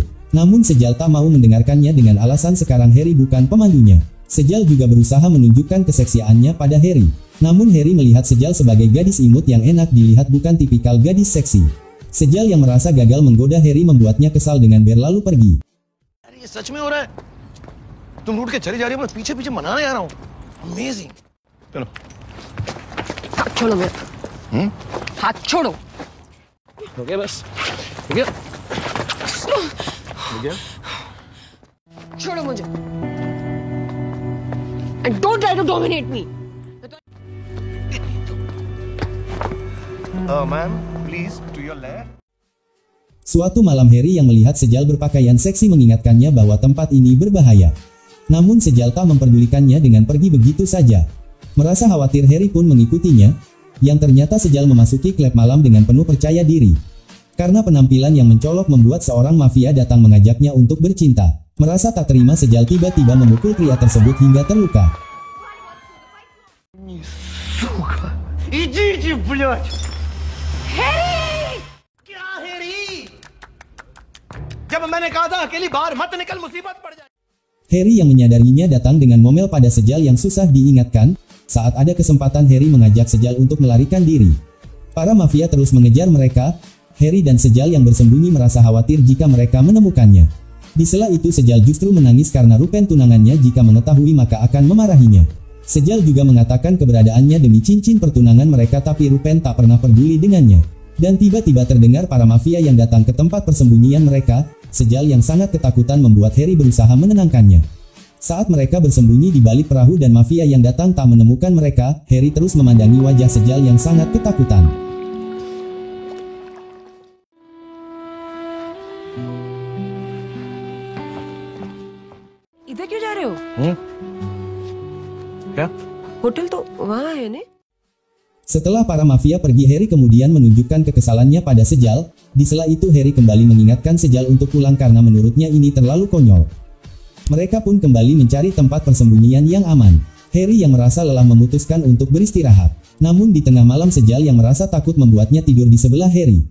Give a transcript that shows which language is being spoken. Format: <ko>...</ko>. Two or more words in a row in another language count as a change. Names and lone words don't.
<id>Namun Sejal tak mau mendengarkannya dengan alasan sekarang Harry bukan pemandunya. Sejal juga berusaha menunjukkan keseksiannya pada Harry. Namun Harry melihat Sejal sebagai gadis imut yang enak dilihat bukan tipikal gadis seksi. Sejal yang merasa gagal menggoda Harry membuatnya kesal dengan berlalu pergi.</id> <hi>अरे ये सच में हो रहा है? तुम रूठ के चली जा रही हो, मैं पीछे पीछे मनाने आ रहा हूँ। Amazing. चलो। हाथ छोड़ो मेरा। हाथ छोड़ो। हो गया बस। हो गया। हो गया। छोड़ो मुझे।</hi> <en>And don't try to dominate me. Ma'am, please to your left.</en> <id>Suatu malam Harry yang melihat Sejal berpakaian seksi mengingatkannya bahwa tempat ini berbahaya. Namun Sejal tak memperdulikannya dengan pergi begitu saja. Merasa khawatir, Harry pun mengikutinya, yang ternyata Sejal memasuki klub malam dengan penuh percaya diri. Karena penampilan yang mencolok membuat seorang mafia datang mengajaknya untuk bercinta. Merasa tak terima, Sejal tiba-tiba memukul pria tersebut hingga terluka.</id> <ru>Сука. Идиот, блядь.</ru> <hi>Harry! क्या Harry? जब मैंने कहा था अकेली बाहर मत निकल, मुसीबत पड़ जाए.</hi> <id>Harry yang menyadarinya datang dengan ngomel pada Sejal yang susah diingatkan. Saat ada kesempatan, Harry mengajak Sejal untuk melarikan diri. Para mafia terus mengejar mereka. Harry dan Sejal yang bersembunyi merasa khawatir jika mereka menemukannya. Di sela itu Sejal justru menangis karena Rupen tunangannya jika mengetahui maka akan memarahinya. Sejal juga mengatakan keberadaannya demi cincin pertunangan mereka, tapi Rupen tak pernah peduli dengannya. Dan tiba-tiba terdengar para mafia yang datang ke tempat persembunyian mereka. Sejal yang sangat ketakutan membuat Harry berusaha menenangkannya. Saat mereka bersembunyi di balik perahu dan mafia yang datang tak menemukan mereka, Harry terus memandangi wajah Sejal yang sangat ketakutan.</id> <hi>इधर क्यों जा रहे हो? क्या? होटल तो वहाँ है ने?</hi> <id>Setelah para mafia pergi, Harry kemudian menunjukkan kekesalannya pada Sejal. Di sela itu Harry kembali mengingatkan Sejal untuk pulang karena menurutnya ini terlalu konyol. Mereka pun kembali mencari tempat persembunyian yang aman. Harry yang merasa lelah memutuskan untuk beristirahat. Namun di tengah malam Sejal yang merasa takut membuatnya tidur di sebelah Harry.</id>